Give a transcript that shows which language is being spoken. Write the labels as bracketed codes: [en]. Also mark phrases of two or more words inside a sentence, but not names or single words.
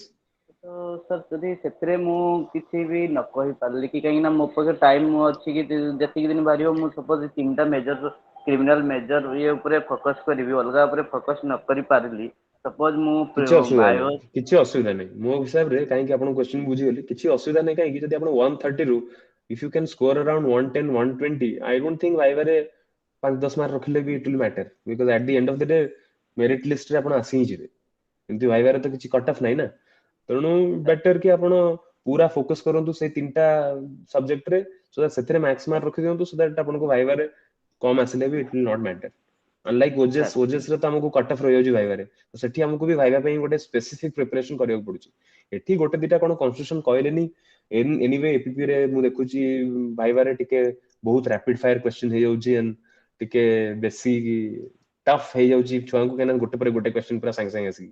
[or] ତ ସାର୍ ଯଦି ସେଥିରେ ମୁଁ କିଛି ବି ନ କହିପାରିଲି କି କାହିଁକି ନା ମୋ ପାଖରେ ଟାଇମ୍ ଅଛି କି ଯେତିକି ଦିନ ବାହାରିବ ମୁଁ ସପୋଜ 3ଟା [en] major criminal major [or] ଇଏ ଉପରେ ଫୋକସ୍ କରିବି, ଅଲଗା ଉପରେ ଫୋକସ୍ ନ କରିପାରିଲି ସପୋଜ ମୁଁ କିଛି ଅସୁବିଧା ବାୟୋ ନାହିଁ। କିଛି ଅସୁବିଧା ନାହିଁ ମୋ ହିସାବରେ। କାହିଁକି ଆପଣଙ୍କ କ୍ୱେଶ୍ଚନ ବୁଝିଗଲି। କିଛି ଅସୁବିଧା ନାହିଁ। କାହିଁକି ଯଦି ଆପଣ 130 ରୁ [en] if you can score around 110 120 I don't think [or] ଭାଇବାରେ 5-10 ମାର୍କ ରଖିଲେ ବି [en] it will matter because at the end of the day merit list [or] ରେ ଆପଣ ଆସି ହିଁ ଯିବେ। ଏମିତି ଭାଇବାରେ ତ କିଛି [en] cut off [or] ନାହିଁ ନା। ତେଣୁ ବେଟର କି ଆପଣ ପୁରା ଫୋକସ୍ କରନ୍ତୁ ସେଇ 3ଟା ସବଜେକ୍ଟରେ [en] so that [or] ସେଥିରେ [en] max mark [or] ରଖିଦିଅନ୍ତୁ [en] so that [or] ଆପଣଙ୍କୁ ଭାଇବାରେ କମ୍ ଆସିଲେ ବି [en] it will not matter। [or] ଅନଲାଇକ୍ ଓଜେସ୍ ରେ ତ ଆମକୁ [en] cut off [or] ରହିଯାଉଛି ଭାଇବାରେ। ତ ସେଠି ଆମକୁ ବି ଭାଇବା ପାଇଁ ଗୋଟେ [en] specific preparation [or] କରିବାକୁ ପଡୁଛି। ଏଠି ଗୋଟେ ଦିଟା କଣ କନଷ୍ଟିଟ୍ୟୁସନ କହିଲେନି ଏନିୱେ ଏପିପି ରେ ମୁଁ ଦେଖୁଛି ଭାଇବାରେ ଟିକେ ବହୁତ [en] rapid fire question [or] ହେଇଯାଉଛି and ଟିକେ ବେଶୀ ଟଫ୍ ହେଇଯାଉଛି ଛୁଆଙ୍କୁ କାହିଁକିନା ଗୋଟେ ପରେ ଗୋଟେ କ୍ୱେଶ୍ଚନ ପୁରା ସାଙ୍ଗେ ସାଙ୍ଗେ ଆସିକି।